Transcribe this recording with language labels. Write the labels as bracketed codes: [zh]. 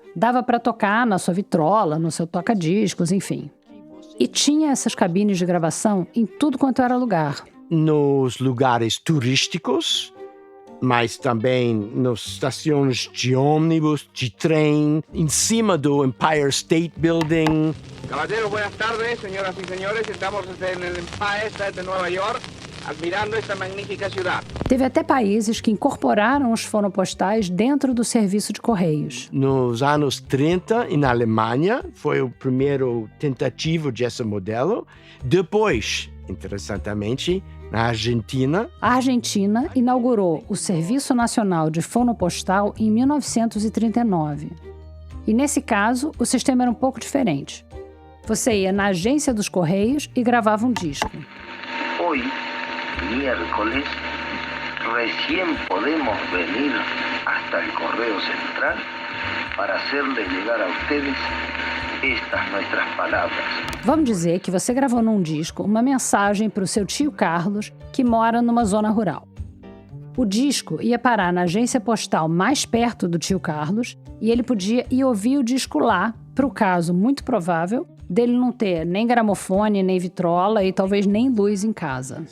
[pt] Dava para tocar na sua vitrola, no seu toca-discos, enfim. E tinha essas cabines de gravação em tudo quanto era lugar. Nos lugares turísticos, mas também nas estações de ônibus, de trem, em cima do Empire State Building. [es] Caballeros, buenas tardes, señoras y señores. Estamos en el Empire State de Nueva York, admirando esta magnífica ciudad. [pt] Teve até países que incorporaram os fonopostais dentro do serviço de correios. Nos anos 30, na Alemanha, foi o primeiro tentativo desse modelo. Depois, interessantemente, na Argentina. A Argentina inaugurou o Serviço Nacional de Fonopostal em 1939. E nesse caso, o sistema era um pouco diferente. Você ia na agência dos Correios e gravava um disco. [es] Hoy, miércoles, recién podemos venir hasta el Correo Central para hacerles llegar a ustedes estas nuestras palavras. [pt] Vamos dizer que você gravou num disco uma mensagem para o seu tio Carlos, que mora numa zona rural. O disco ia parar na agência postal mais perto do tio Carlos e ele podia ir ouvir o disco lá, para o caso muito provável dele não ter nem gramofone, nem vitrola e talvez nem luz em casa.